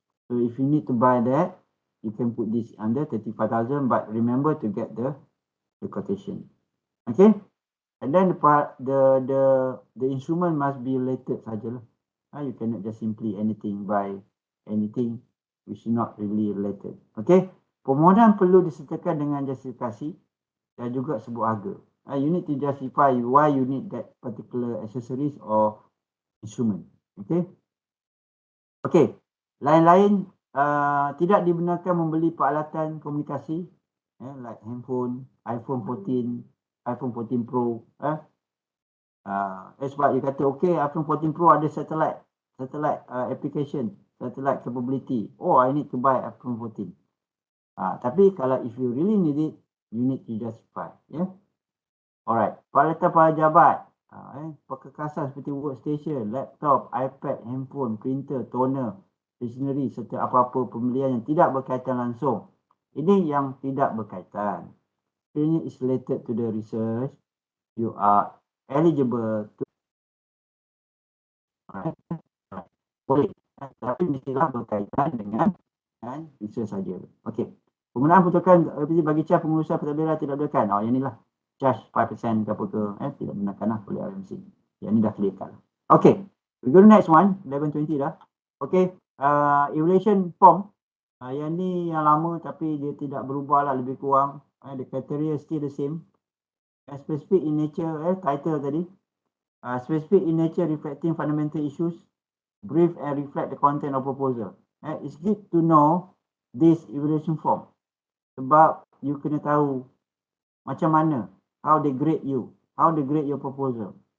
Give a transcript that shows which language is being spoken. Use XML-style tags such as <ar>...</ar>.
<en>So if you need to buy that, you can put this under 35,000, but remember to get the quotation. Okay, and then the instrument must be related</en> <ms>sajalah.</ms> <en>You cannot just simply buy anything which is not really related.</en> <ms>Okay, permohonan perlu disertakan dengan justifikasi dan juga sebuah harga.</ms> <en>You need to justify why you need that particular accessories or instrument.</en> <ms>Okay. Okay. Lain-lain tidak dibenarkan membeli peralatan komunikasi like handphone, iPhone 14, iPhone 14 Pro. Sebab you kata</ms> <en>okay, iPhone 14 Pro ada satellite application, satellite capability. Oh, I need to buy iPhone 14.</en> <ms>Tapi kalau</ms> <en>if you really need it, you need to justify.</en> <ms>Yeah. Alright, peralatan para jabat, perkekasan seperti workstation, laptop, iPad, handphone, printer, toner, stationery serta apa-apa pembelian yang tidak berkaitan langsung. Ini yang tidak berkaitan. Ini</ms> <en>is related to the research. You are eligible to</en> <ms>boleh, tapi mestilah berkaitan dengan research saja. Okey. Penggunaan pertukaran bagi cas pengurusan pentadbiran tidak berkaitan. Yang inilah charge 5% ke apa ke, tidak benarkan lah oleh RMC. Yang ni dah clear kat.</ms> <en>Okay, we go to next one, 1120</en> <ms>dah.</ms> <en>Okay, evaluation form.</en> <ms>Yang ni yang lama tapi dia tidak berubah lah, lebih kurang.</ms> <en>The criteria still the same. Specific in nature, title tadi. Specific in nature reflecting fundamental issues. Brief and reflect the content of proposal. It's good to know this evaluation form.</en> <ms>Sebab you kena tahu macam mana,</ms> <en>how they grade you, how they grade your proposal.</en>